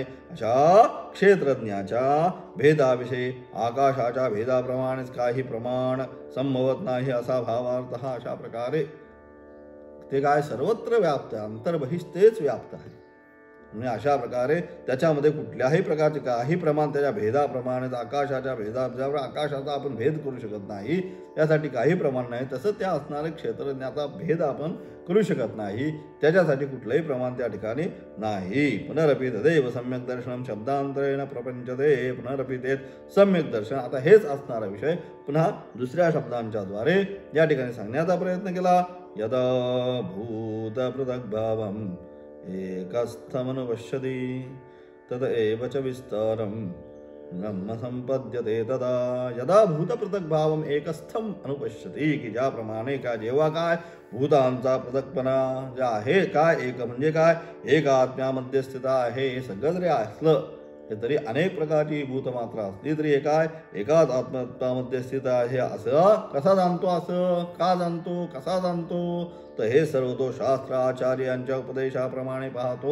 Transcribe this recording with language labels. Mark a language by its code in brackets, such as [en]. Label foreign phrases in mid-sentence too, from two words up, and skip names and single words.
[mr] अशा क्षेत्रज्ञाच्या भेदाविषयी आकाशाच्या भेदाप्रमाणेच काही प्रमाण संभवत नाही असा भावार्थ हा अशा प्रकारे ते काय सर्वत्र व्याप्त आहे अंतर्बहिष्ठेच व्याप्त आहे म्हणजे अशा प्रकारे त्याच्यामध्ये कुठल्याही प्रकारचे काही प्रमाण त्याच्या भेदाप्रमाणे आकाशाच्या भेदावर आकाशाचा आपण भेद करू शकत नाही त्यासाठी काही प्रमाण नाही तसं त्या असणारे क्षेत्रज्ञाचा भेद आपण करू शकत नाही त्याच्यासाठी कुठलंही प्रमाण त्या ठिकाणी नाही। [sa] पुनरपि तदेव सम्यक दर्शनम शब्दांतरेण प्रपंचते [mr] पुनरपि तेच सम्यक दर्शन आता हेच असणारा विषय पुन्हा दुसऱ्या शब्दांच्या द्वारे या ठिकाणी सांगण्याचा प्रयत्न केला। [sa] यदा भूत पृथक् भावम् एकस्थमनुपश्यति तद एव च विस्तारं ब्रह्म संपद्यते तदा यदा भूत पृथक् भावम एकस्थम अनुपश्यति [mr] की ज्याप्रमाणे काय जेव्हा काय भूतांचा पृथक्पणा जे आहे काय एक म्हणजे काय एक आत्म्यामध्ये स्थित आहे हे सगळं जरी असलं हे तरी अनेक प्रकारची भूतमात्रा असली तरी हे काय एकाच आत्मतत्वामध्ये स्थित आहे असं कसा जाणतो, असं का जाणतो, कसा जाणतो, तर हे सर्व तो शास्त्र आचार्य यांच्या उपदेशाप्रमाणे पाहतो.